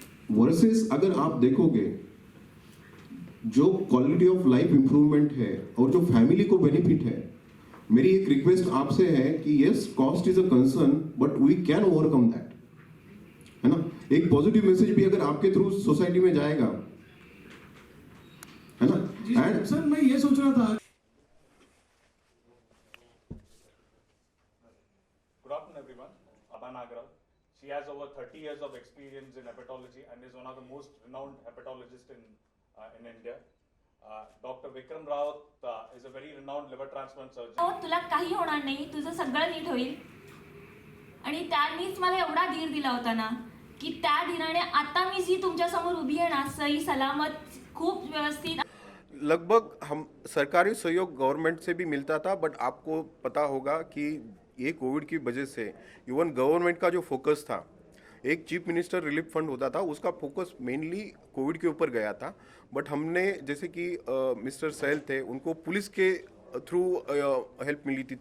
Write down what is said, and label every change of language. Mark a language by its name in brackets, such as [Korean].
[Hindi] Versus अगर आप देखोगे जो क्वालिटी ऑफ लाइफ इंप्रूवमेंट है और जो फैमिली को बेनिफिट है, मेरी एक रिक्वेस्ट आपसे है कि [English] yes, cost is a concern but we can overcome that, [Hindi] है ना. एक पॉजिटिव मैसेज भी अगर आपके थ्रू सोसाइटी में जाएगा, है ना. एंड सर, मैं ये सोच रहा था. [English] Good afternoon, everyone. Abha Nagaraj. She has over 30 years of experience in hepatology and is one of the most renowned hepatologists in India. Dr. Vikram Rawat is a very renowned liver transplant surgeon. [Marathi] तुला काही होणार नाही, तुझं सगळं नीट होईल. आणि त्यांनीच मला एवढा धीर दिला होता ना की त्या धीराने आता मी जी तुमच्या समोर उभी आहे ना, सही सलामत, खूप व्यवस्थित. [Hindi] लगभग हम सरकारी सहयोग गवर्नमेंट से भी मिलता था, बट आपको पता होगा कि ये कोविड की वजह से इवन गवर्नमेंट का जो फोकस था, एक चीफ मिनिस्टर रिलीफ फंड होता था, उसका फोकस मेनली कोविड के ऊपर गया था. बट हमने जैसे कि मिस्टर सैल थे, उनको पुलिस के थ्रू हेल्प मिली थी.